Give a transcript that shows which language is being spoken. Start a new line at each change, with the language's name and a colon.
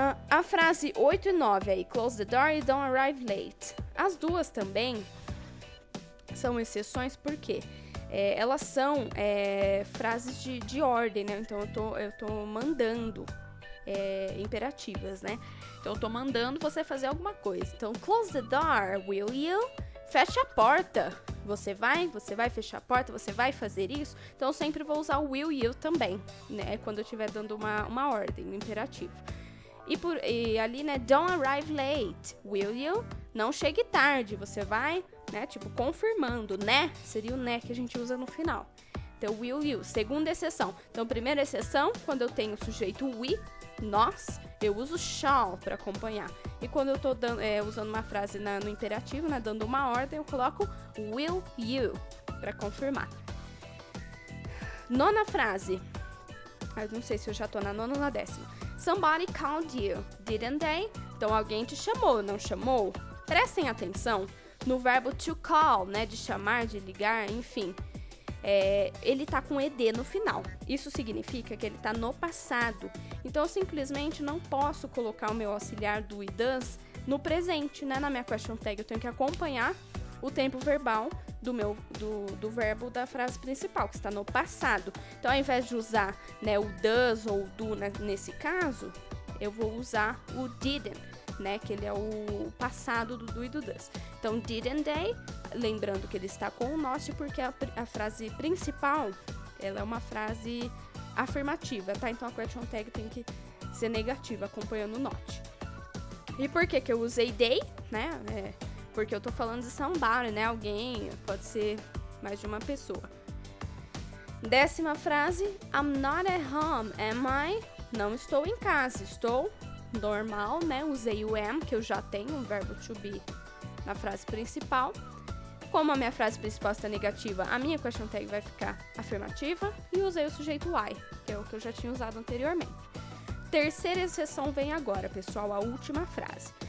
Portuguese: A frase 8 e 9 aí,
English: close the door
Portuguese: e
English: don't arrive late.
Portuguese: As duas também são exceções porque elas são frases de ordem, né? Então, eu tô mandando imperativas, né? Então, eu tô mandando você fazer alguma coisa.
English: Então, close the door, will you?
Portuguese: Fecha a porta. Você vai fechar a porta, você vai fazer isso? Então, eu sempre vou usar o
English: will you
Portuguese: também, né? Quando eu estiver dando uma ordem, um imperativo.
English: E ali, né, don't arrive late, will you?
Portuguese: Não chegue tarde, você vai, né, tipo, confirmando, né? Seria o né que a gente usa no final. Então,
English: will you,
Portuguese: segunda exceção. Então, primeira exceção, quando eu tenho o sujeito we, nós, eu uso shall para acompanhar. E quando eu tô usando uma frase no imperativo, né, dando uma ordem, eu coloco will you para confirmar. Nona frase. Eu não sei se eu já tô na nona ou na 10ª.
English: Somebody called you, didn't they?
Portuguese: Então, alguém te chamou, não chamou? Prestem atenção no verbo to call, né? De chamar, de ligar, enfim. Ele tá com ed no final. Isso significa que ele tá no passado. Então, eu simplesmente não posso colocar o meu auxiliar do e does no presente, né? Na minha question tag, eu tenho que acompanhar o tempo verbal do verbo da frase principal, que está no passado. Então, ao invés de usar, né, o does ou o do nesse caso, eu vou usar o didn't, né, que ele é o passado do do e do does. Então,
English: didn't they,
Portuguese: lembrando que ele está com o not, porque a frase principal, ela é uma frase afirmativa, tá? Então, a question tag tem que ser negativa, acompanhando o not. E por que eu usei they, né? Porque eu tô falando de somebody, né? Alguém, pode ser mais de uma pessoa. 10ª frase,
English: I'm not at home, am I?
Portuguese: Não estou em casa, estou normal, né? Usei o am, que eu já tenho, um verbo to be na frase principal. Como a minha frase principal está negativa, a minha question tag vai ficar afirmativa. E usei o sujeito I, que é o que eu já tinha usado anteriormente. Terceira exceção vem agora, pessoal, a última frase.